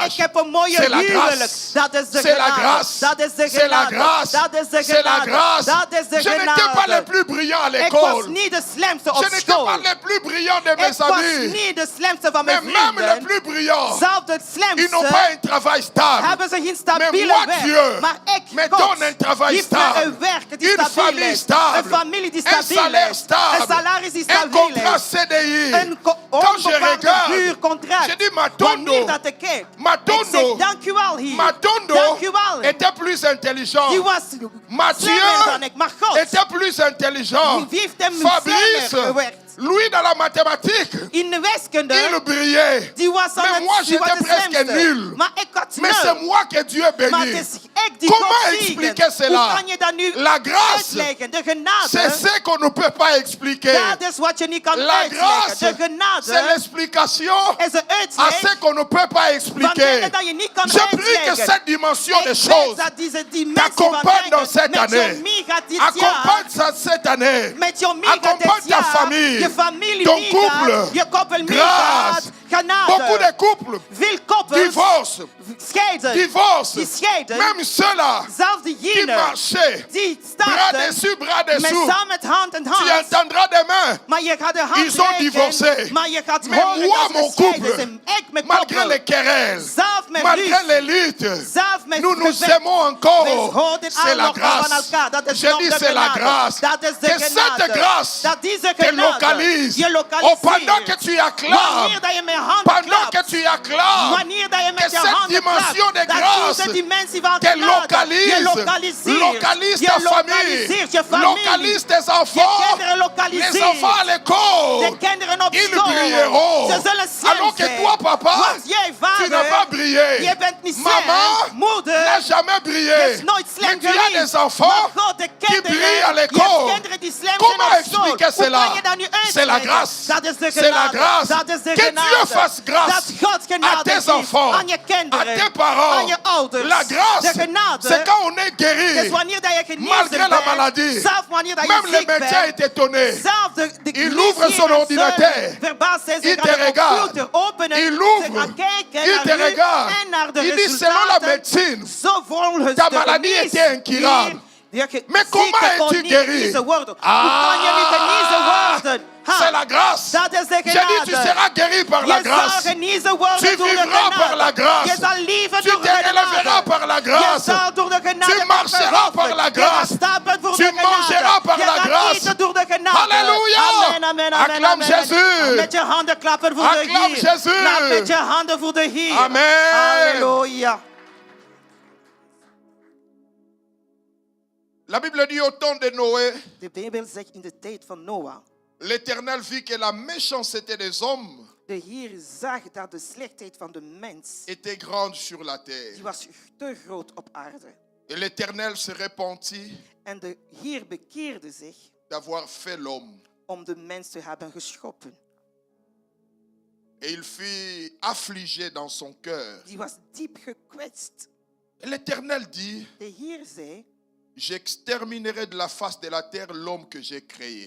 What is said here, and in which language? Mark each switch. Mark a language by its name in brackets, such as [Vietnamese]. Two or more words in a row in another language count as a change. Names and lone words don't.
[Dutch] ik heb een mooie [French] C'est la [Dutch] huwelijk. [French] grâce. [Dutch] Dat is de [French] C'est la [Dutch] genade. [French] grâce. [Dutch] Dat is de [French] C'est la [Dutch] genade. [French] grâce. [Dutch] Dat is de [French] C'est la [Dutch] genade. [French] grâce. [Dutch] Dat is de [French] Je n'étais pas le [Dutch] genade. [French] plus brillant à [Dutch] Ik was [French] l'école. [Dutch] niet de slimste op [French] Je n'étais [Dutch] school. [French] pas le plus brillant de [Dutch] Ik [French] mes [Dutch] was [French] amis. [Dutch] niet de slimste van [French] Mais [Dutch] mijn [French] même les [Dutch] vrienden. [French] plus brillants, [Dutch] Zelfs de [French] ils n'ont [Dutch] slimste [French] pas un travail stable. [Dutch] hebben ze geen [French] Mais [Dutch] stabiele [French] moi, [Dutch] werk. [French] Dieu, [Dutch] Maar ik, [French] me [Dutch] God, [French] donne un travail [Dutch] geeft me [French] stable. [Dutch] een werk die [French] Une [Dutch] stabiel [French] famille [Dutch] is. [French] stable. [Dutch] Een familie die [French] Un [Dutch] stabiel [French] salaire [Dutch] is. [French] stable. [Dutch] Een salaris die [French] Un [Dutch] stabiel [French] contrat [Dutch] is. [French] CDI. [Dutch] Een [French] Quand je [Dutch] onbepaald [French] regarde, [Dutch] huurcontract. [French] je dis [Dutch] Wanneer [Lingala] Matondo. [Dutch] dat ik kijk, ik [Lingala] Matondo. [Dutch] zeg dank u wel hier. [French] Matondo [Dutch] Dank u wel. [French] était plus intelligent. [Dutch] Die was [French] Mathieu [Dutch] slimmer dan ik. Maar God, [French] était plus intelligent. [Dutch] wie heeft hem [French] Fabrice, [Dutch] slimmer gewerkt? [French] lui dans la mathématique, [Dutch] In de wiskunde, [French] il brillait. [Dutch] die was [French] Mais [Dutch] aan [French] moi, [Dutch] het, die was [French] j'étais [Dutch] de [French] presque [Dutch] slimste. [French] nul. [Dutch] Maar ik had [French] Mais [Dutch] snel. [French] c'est moi que Dieu [Dutch] Maar het [French] bénit. [Dutch] is ik die [French] Comment [Dutch] God [French] expliquer [Dutch] zegen. [French] cela? [Dutch] Hoe kan je dat nu [French] La grâce, [Dutch] uitleggen? De [French] c'est [Dutch] genade, [French] ce qu'on ne peut pas expliquer. [Dutch] dat is wat je niet kan [French] La grâce, [Dutch] uitleggen. De [French] c'est [Dutch] genade [French] l'explication [Dutch] is een [French] à [Dutch] uitleg [French] ce qu'on ne peut pas [Dutch] van [French] expliquer. [Dutch] dingen dat je niet kan [French] Je prie que [Dutch] uitleggen. [French] cette dimension [Dutch] Ik [French] des [Dutch] weet [French] choses [Dutch] dat deze dimensie van [French] t'accompagne dans cette [Dutch] denken met jou [French] année. [Dutch] meegaat dit jaar. [French] Accompagne ça cette année. [Dutch] Met jou meegaat [French] Accompagne [Dutch] dit [French] ta [Dutch] jaar. [French] famille, [Dutch] Je familie [French] ton [Dutch] meegaat. [French] couple. [Dutch] Je koppel [French] Grâce. [Dutch] meegaat. Genade. [French] Beaucoup de couples [Dutch] Veel koppels [French] divorcent. [Dutch] scheiden. [French] Divorce. [Dutch] Die scheiden. [French] Même ceux-là [Dutch] Zelfs [French] qui [Dutch] diegenen [French] marchaient, [Dutch] die [French] bras [Dutch] starten [French] dessus, bras [Dutch] met [French] dessous. [Dutch] samen met hand in [French] Tu [Dutch] hand. [French] entendras demain. [Dutch] Maar je gaat de hand [French] Ils ont [Dutch] reiken, [French] divorcé. [Dutch] maar je gaat [French] Mais [Dutch] horen [French] moi, [Dutch] dat ze [French] mon [Dutch] gescheiden [French] couple, [Dutch] zijn. Ik, mijn [French] Malgré [Dutch] koppel, [French] les querelles, [Dutch] zelf met [French] malgré [Dutch] ruzie, [French] les luttes, [Dutch] zelf met [French] nous nous [Dutch] gevecht. [French] aimons encore. [Dutch] We houden [French] C'est la [Dutch] allemaal van [French] grâce. [Dutch] elkaar. Dat is [French] Je [Dutch] nog [French] dis [Dutch] de [French] c'est la [Dutch] genade. [French] grâce. [Dutch] Dat is de [French] Que cette [Dutch] genade. [French] grâce [Dutch] Dat deze [French] te [Dutch] genade [French] localise. [Dutch] je [French] Oh, pendant que [Dutch] lokaliseert. [French] tu acclames, [Dutch] Wanneer dat je met handen [French] pendant que [Dutch] klapt. [French] tu acclames, [Dutch] Wanneer dat je [French] que [Dutch] met je [French] cette [Dutch] handen [French] dimension [Dutch] klapt. [French] de [Dutch] Dat [French] grâce [Dutch] deze dimensie van [French] te [Dutch] genade [French] localise. [Dutch] je lokaliseert. [French] Localise [Dutch] Je [French] ta famille. [Dutch] lokaliseert je familie. [French] Localise tes [Dutch] Je [French] enfants. [Dutch] kinderen [French] Les [Dutch] lokaliseert. [French] enfants à l'école. [Dutch] De kinderen op [French] Ils [Dutch] school. [French] brilleront. [Dutch] Ze zullen slim [French] Alors que [Dutch] zijn. [French] toi, papa, [Dutch] Want jij, [French] tu n'as pas [Dutch] vader, [French] brillé. [Dutch] je bent niet [French] Maman [Dutch] slim. Moeder, [French] n'a jamais [Dutch] je [French] brillé. [Dutch] is nooit [French] Mais [Dutch] slim [French] tu as [Dutch] geweest. [French] des enfants [Dutch] Maar God, de [French] qui [Dutch] kinderen, [French] brillent à [Dutch] je hebt [French] l'école. [Dutch] kinderen die slim [French] Comment [Dutch] zijn op school. [French] expliquer [Dutch] Hoe [French] cela? [Dutch] kan je dat nu [French] C'est la [Dutch] uitleggen? [French] grâce. [Dutch] Dat is de [French] C'est la [Dutch] genade. [French] grâce. [Dutch] Dat is de [French] Que [Dutch] genade. [French] Dieu fasse grâce [Dutch] Dat God [French] à [Dutch] genade [French] tes [Dutch] geeft [French] enfants, [Dutch] aan je kinderen, [French] à tes parents. [Dutch] aan je ouders. [French] La grâce, [Dutch] de genade, [French] c'est quand on est [Dutch] is [French] guéri. [Dutch] wanneer dat je genezen [French] Malgré la [Dutch] bent, [French] maladie. [Dutch] zelf wanneer dat je [French] Même le [Dutch] ziek [French] médecin [Dutch] bent, [French] est étonné. [Dutch] zelf de [French] Il ouvre son ordinateur. [Dutch] Verbaasd zijn ze [French] Il te [Dutch] gaan de [French] regarde. [Dutch] computer openen, [French] Il [Dutch] ze [French] ouvre. [Dutch] gaan kijken [French] Il te [Dutch] naar u [French] regarde. [Dutch] en naar de [French] Il dit selon la [Dutch] resultaten. [French] médecine, [Dutch] Zo volgens [French] ta [Dutch] de [French] maladie [Dutch] geneesheer, [French] était incurable. Mais comment es-tu guéri? [Dutch] Hoe kan je nu genezen worden? [French] C'est la grâce. [Dutch] Dat is de [French] J'ai dit, tu [Dutch] genade. [French] seras guéri par la [Dutch] Je zal [French] grâce. [Dutch] genezen worden [French] Tu [Dutch] door de [French] vivras par la [Dutch] genade. [French] grâce. [Dutch] Je zal leven [French] Tu [Dutch] door [French] te [Dutch] de [French] relèveras [Dutch] genade. [French] par la [Dutch] Je [French] grâce. [Dutch] zal door de genade [French] Tu marcheras par la grâce. [Dutch] Je gaat stappen voor [French] Tu [Dutch] de genade. [French] mangeras par [Dutch] Je [French] la [Dutch] gaat [French] grâce. [Dutch] eten door de genade. Halleluja. Amen, amen, amen, [French] Acclame [Dutch] amen. [French] Jésus. [Dutch] Met je handen klappen voor de [French] Acclame [Dutch] Heer. [French] Jésus. [Dutch] Klap met je handen voor de Heer. Amen. Halleluja. [French] La Bible dit au temps de Noé, [Dutch] De Bijbel zegt in de tijd van Noah. [French] l'Éternel vit que la méchanceté des hommes [Dutch] De Heer zag dat de slechtheid van de mens, [French] était grande sur la terre. [Dutch] die was te groot op aarde. [French] Et l'Éternel se repentit [Dutch] En de Heer bekeerde zich [French] d'avoir fait l'homme. [Dutch] om de mens te hebben geschoppen. [French] Et il fut affligé dans son cœur. [Dutch] Die was diep gekwetst. [French] Et l'Éternel dit, [Dutch] De Heer zei, [French] j'exterminerai de la face de la terre l'homme que j'ai créé.